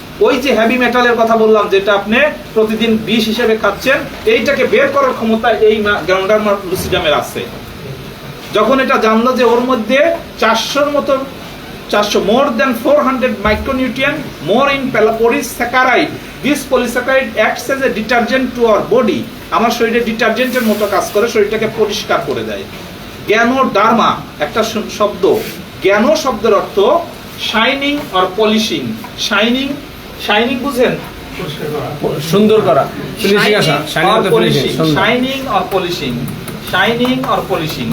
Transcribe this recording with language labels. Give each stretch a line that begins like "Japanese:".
Bangla: ওই যে হেভি মেটালের কথা বললাম, যেটা আপনি প্রতিদিন বিষ হিসেবে খাচ্ছেন, এইটাকে বের করার ক্ষমতা এই গ্যানোডার্মা লুসিডামের আছে। যখন এটা জানলো যে ওর মধ্যে 400 মতো,
English: 400 more than 400 micronutrient more in polysaccharide. This polysaccharide acts as a detergent to our body.
Bangla: আমার শরীরে ডিটারজেন্টের মতো কাজ করে, শরীরটাকে পরিষ্কার করে দেয়। গ্যানোডার্মা একটা শব্দ। জ্ঞানো শব্দের অর্থ shining or polishing. Shining, shining বুঝেন? সুন্দর করা, ফিনিশিং আসা, shining or polishing, shining or polishing.